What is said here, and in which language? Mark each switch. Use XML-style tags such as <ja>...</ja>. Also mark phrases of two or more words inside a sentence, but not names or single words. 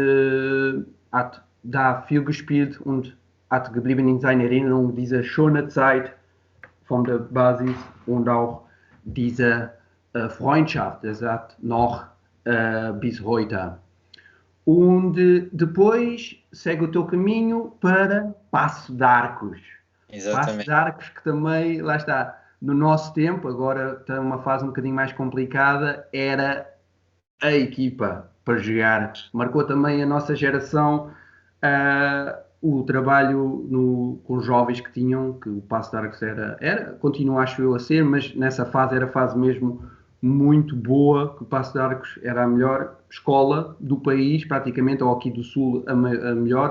<de>da viel gespielt und hat geblieben in seiner Erinnerung diese schöne Zeit von der Basis und auch diese Freundschaft, das hat noch bis heute.</de> <pt>Und depois segue o teu caminho para Paço de Arcos. Paço de Arcos que também, lá está, no nosso tempo, agora está numa fase um bocadinho mais complicada, era a equipa para jogar. Marcou também a nossa geração o trabalho com os jovens que tinham, que o Paço de Arcos continua, acho eu, a ser, mas nessa fase era a fase mesmo muito boa, que o Paço de Arcos era a melhor escola do país, praticamente, ou aqui do Sul a melhor.</pt>